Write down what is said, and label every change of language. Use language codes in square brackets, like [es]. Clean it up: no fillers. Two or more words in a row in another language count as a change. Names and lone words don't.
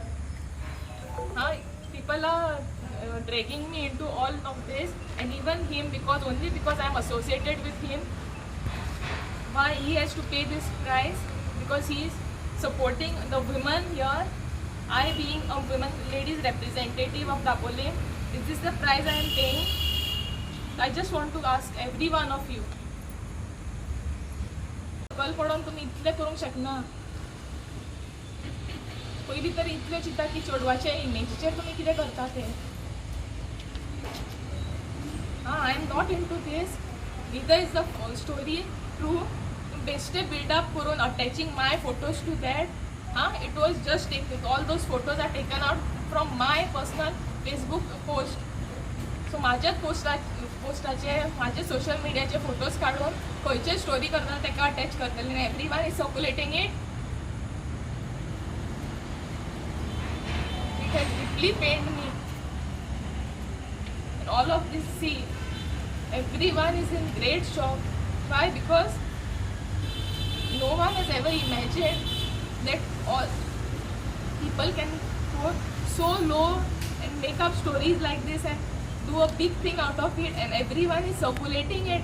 [en] People are dragging me into all of this, and even him, only because I am associated with him. Why he has to pay this price? Because he is supporting the women here. I, being a women ladies representative of Dapole, is this the price I am paying? I just want to ask every one of you. [kok] कल पडून तुम्ही इतले करूंक शकना. पयलीं तरी इतले चिंता की चेडवाच्या इमेजीचेर तुम्ही कितें करता ते. [en] I am not into this. Neither is the story true. [kok] Beste build up करून [en] attaching my photos to that. It was just taken. All those photos are taken out from my personal Facebook post. [kok] So माझ्या पोस्टाचे माझे सोशल मीडियाचे फोटोज काढून खंयचे स्टोरी करता तेका अटॅच करतले आनी [en] everyone is circulating it. It has deeply pained me. And all of this, see, everyone is in great shock. Why? Because no one has ever imagined that all people can go so low and make up stories like this and do a big thing out of it, and everyone is circulating it.